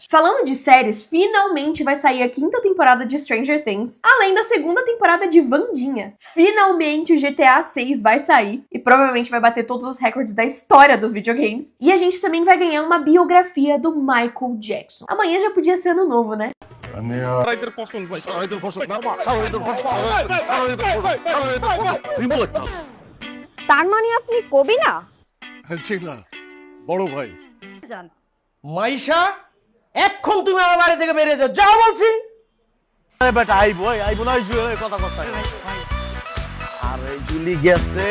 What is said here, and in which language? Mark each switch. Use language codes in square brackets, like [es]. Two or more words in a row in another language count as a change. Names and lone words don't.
[pt] Falando de séries, finalmente vai sair a 5ª temporada de Stranger Things, além da 2ª temporada de Wandinha. Finalmente o GTA 6 vai sair e provavelmente vai bater todos os recordes da história dos videogames. E a gente também vai ganhar uma biografia do Michael Jackson. Amanhã já podia ser ano novo, né? [bn] তার মানে আপনি কবি না জি না বড় ভাই জান মাইশা এখন তুমি আমার বাড়ি থেকে বেরিয়ে যাও যাও বলছি আরে বেটা আইবো না জুলি কথা কথা আরে জুলি গেছে